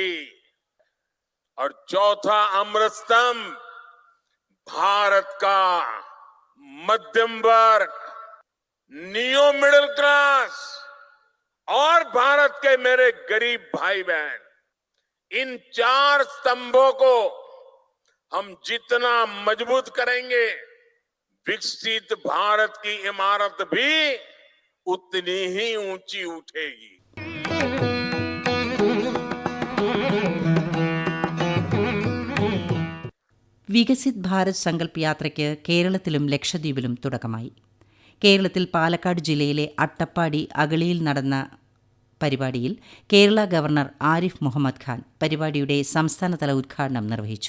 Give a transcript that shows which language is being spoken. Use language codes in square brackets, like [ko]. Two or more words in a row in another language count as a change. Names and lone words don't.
[hi] और चौथा अमृत स्तंभ भारत का मध्यम वर्ग, [en] neo middle class [hi] और भारत के मेरे गरीब भाई बहन। इन चार स्तंभों को हम जितना मजबूत करेंगे, विकसित भारत की इमारत भी उतनी ही ऊंची उठेगी। [ml] വികസിത് ഭാരത് സങ്കല്പ് യാത്രയ്ക്ക് കേരളത്തിലും ലക്ഷദ്വീപിലും തുടക്കമായി. കേരളത്തിൽ പാലക്കാട് ജില്ലയിലെ അട്ടപ്പാടി അഗളിയിൽ നടന്ന പരിപാടിയിൽ കേരള ഗവർണർ ആരിഫ് മുഹമ്മദ് ഖാൻ പരിപാടിയുടെ സംസ്ഥാനതല ഉദ്ഘാടനം നിർവഹിച്ചു.